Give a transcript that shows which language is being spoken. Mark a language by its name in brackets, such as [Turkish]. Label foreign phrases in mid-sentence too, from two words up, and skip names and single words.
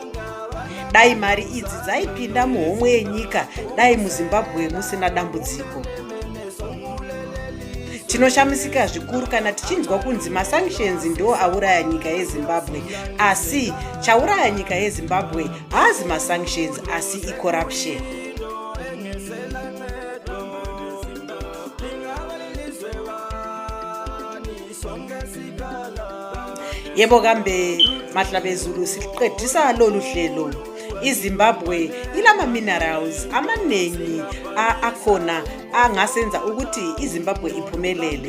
[Shona] Dai mari idzi dzaipinda muhomwe yenyika, dai muZimbabwe musina dambudziko. Tinoshamisika zvikuru kana tichinzwa kunzi masanctions ndo auraya nyika yeZimbabwe, asi chauraya nyika yeZimbabwe hazi masanctions asi icorruption. [North Ndebele] Yebo kambe mahlabezulu siqedisa lolu hlelo. iZimbabwe ilama minerals amanengi akhona angasenza ukuthi iZimbabwe iphumelele.